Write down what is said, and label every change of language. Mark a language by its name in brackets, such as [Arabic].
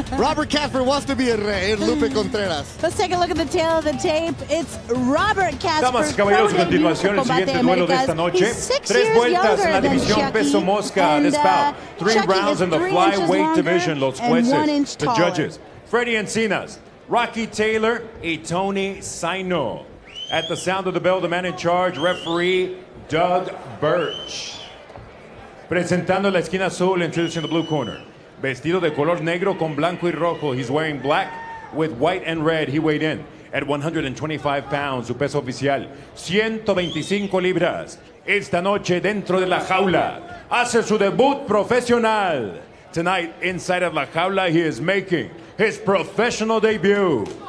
[English] Robert Casper wants to be a rey. Lupe Contreras. Let's take a look at the tail of the tape. It's Robert Casper. [Spanish] Damas y caballeros, a continuación el siguiente duelo de esta noche. 3 vueltas en la división peso mosca. [English] This bout, 3 rounds in the flyweight division. Los jueces, the judges, Freddie Encinas, Rocky Taylor, y Tony Saino. At the sound of the bell, the man in charge, referee Doug Birch. [Spanish] Presentando la esquina azul, introducing the blue corner. Vestido de color negro con blanco y rojo. [English] He's wearing black with white and red. He weighed in at 125 pounds. Su peso oficial, 125 libras. [Spanish] Esta noche dentro de la jaula. Hace su debut profesional. [English] Tonight, inside of la jaula, he is making his professional debut.